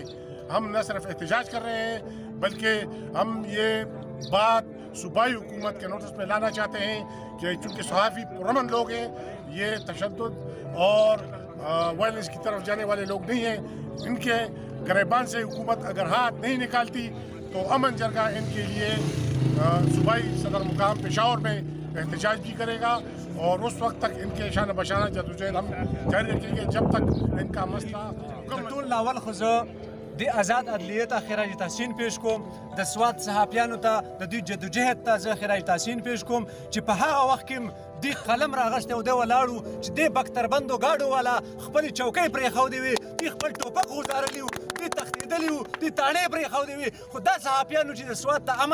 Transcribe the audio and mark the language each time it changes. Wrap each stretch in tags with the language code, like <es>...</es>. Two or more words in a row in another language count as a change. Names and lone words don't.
<ur>ہم نہ صرف احتجاج کر رہے ہیں، بلکہ ہم یہ بات صوبائی حکومت کے نوٹس میں لانا چاہتے ہیں کہ چونکہ صحافی پرامن لوگ ہیں، یہ تشدد اور وائلنس کی طرف جانے والے لوگ نہیں ہیں، ان کے گریبان سے حکومت اگر ہاتھ نہیں نکالتی تو امن جرگہ ان کے لیے صوبائی صدر مقام پشاور میں احتجاج بھی کرے گا اور اس وقت تک ان کے شان بشانہ جدوجہد ہم جاری رکھیں گے جب تک ان کا مسئلہ</ur> <ps>ټول ناول خو زه د آزاد عدلیې ته خراج تحسین پیش کوم د سوات صحافیانو ته د دوی جدوجهد ته زه خراج تحسین پیش کوم چې په هغه وخت کې دی قلم راغشته او دی ولاړو چې دی بختربندو ګاډو والا خپل چوکۍ پرېښودې وي دی خپل ټوپک غورځارلی و دی تښتېدلی و دی تاڼې پرېښودې وي خو دا صحافیانو چې د سوات د</ps>